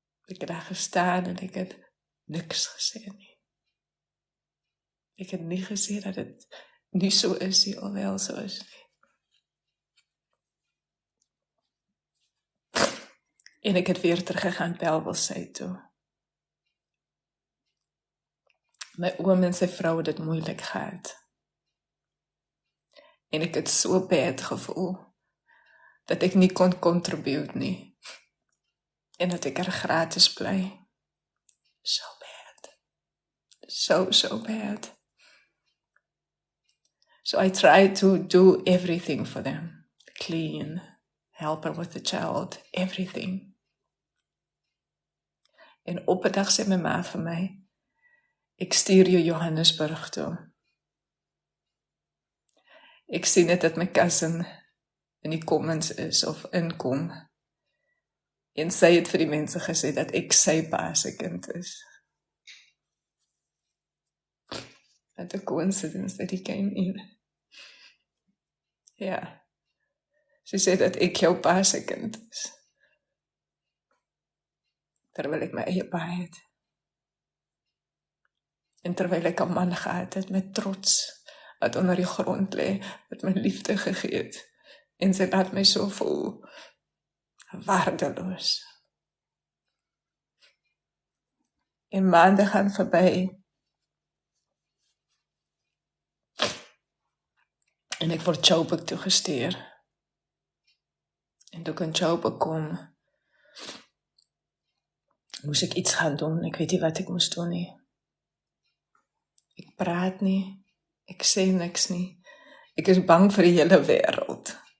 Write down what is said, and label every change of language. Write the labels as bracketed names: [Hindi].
[Afrikaans] Ek het daar gestaan en ek het niks gesê nie. Ek het nie gesê dat het nie so is nie, of wel so is nie. En ek het weer teruggegaan Pelwelsy toe. My oom en sy vrou het dit moeilik gehad. En ek het so bad gevoel, dat ek nie kon contribute nie. En dat ek gratis bly. [English] So bad. So bad. So I tried to do everything for them. Clean, help her with the child, everything. [Afrikaans] En op 'n dag sê my ma vir my, ek stuur jou Johannesburg toe. Ek sien net dat my cousin in die Commons is of inkom. En sy het vir die mense gesê dat ek sy pa se kind is. [English] What a coincidence that he came in. [Afrikaans] Ja, sy sê dat ek jou pa se kind is. Terwyl ek my eie pa het. En terwyl ek 'n man gehad het met trots, wat onder die grond lê, wat my liefde gegee het. En sy laat my so voel, waardeloos. En maande gaan verby. En ek word Joburg toegestuur. En toe ek in Joburg kom, moes ek iets gaan doen. Ek weet nie wat ek moes doen nie. Ek praat nie. Ek sê niks nie. Ek is bang vir die hele wêreld.